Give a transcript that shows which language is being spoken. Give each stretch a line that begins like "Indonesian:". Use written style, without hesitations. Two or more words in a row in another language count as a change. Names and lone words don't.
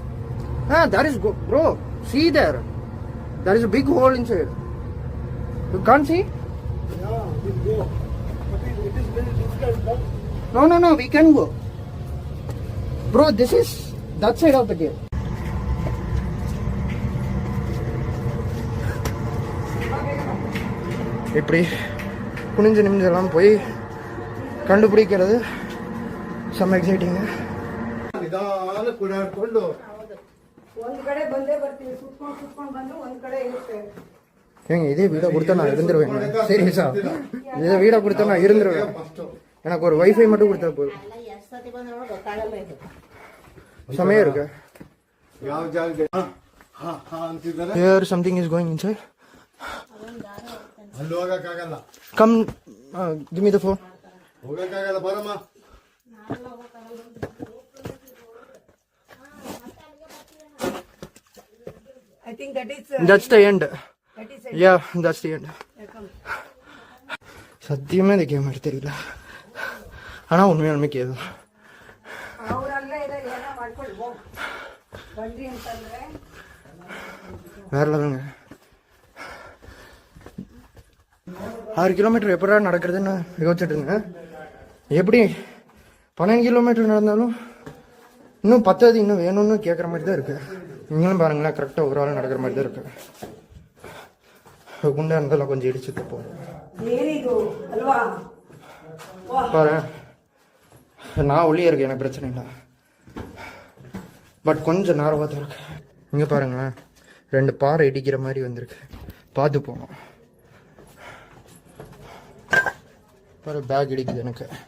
English: That is go, bro. See there. There is a big hole inside. You can't see? Yeah, we'll go. But it is very difficult, but No. We can go. Bro, this is that side of the cave.
Tamil: இப்படி குனிஞ்சு நிமிஞ்செல்லாம் போய் கண்டுபிடிக்கிறது செம்ம எக்ஸைட்டிங்க.
Kannada: ನಿಧಾನ ಕುಡಿಯಾಡ್ಕೊಂಡು ಒಂದ್ ಕಡೆ ಬಂದೇ ಬರ್ತೀವಿ, ಸುತ್ಕೊಂಡ್ ಬಂದು ಒಂದ್ ಕಡೆ ಇರುತ್ತೆ.
Tamil: ஏங்க இதே வீடை கொடுத்தா நான் இருந்துருவேங்க. சீரியஸா, இதே வீடை கொடுத்தா நான் இருந்துருவேன். எனக்கு ஒரு வைஃபை மட்டும் கொடுத்தா போதும். செமையா இருக்கு.
Kannada: ಯಾವ ಜಾಗಕ್ಕೆ ಹಾ ಅಂತಿದ್ದಾರೆ.
English: Here something is going inside.
Kannada: ಅಲ್ಲಿ ಹೋಗಕ್ಕಾಗಲ್ಲ.
English: Come, give me the phone.
Kannada: ಹೋಗಕ್ಕಾಗಲ್ಲ, ಬರಮ್ಮ.
English: I think that is That's the end. that is Yeah, that's the end. come.
Tamil: சத்தியமே இந்த கேம் மாதிரி தெரியல. ஆனா உண்மையாலுமே கேது.
Kannada: ಅವರಲ್ಲೇ ಇದೆ, ಏನೋ ಮಾಡ್ಕೊಂಡು ಹೋಗ್ ಬಂದ್ರಿ ಅಂತಂದ್ರೆ
Tamil: வேற லெவலுங்க. 6 கிலோமீட்டர் எப்படா நடக்கிறதுன்னு யோசிச்சுட்டு இருந்தேன். எப்படி 12 கிலோமீட்டர் நடந்தாலும் இன்னும் 10 இன்னும் வேணும்னு கேட்குற மாதிரி தான் இருக்கு. இங்கேயும் பாருங்களேன், கரெக்டாக ஒரு ஆள் நடக்கிற மாதிரி தான் இருக்கு. குண்டா இருந்தாலும் கொஞ்சம் இடிச்சுட்டு போகிறோம்.
Kannada: ಏನಿದು ಅಲ್ವಾ?
Tamil: பாரு, நான் ஒளியே இருக்கேன், எனக்கு பிரச்சனை இல்லை. பட் கொஞ்சம் நேரமாக தான் இருக்கு. இங்கே பாருங்களேன், 2 பாறை இடிக்கிற மாதிரி வந்திருக்கு. பார்த்து போகணும். பாரு, பேக் இடிக்குது எனக்கு.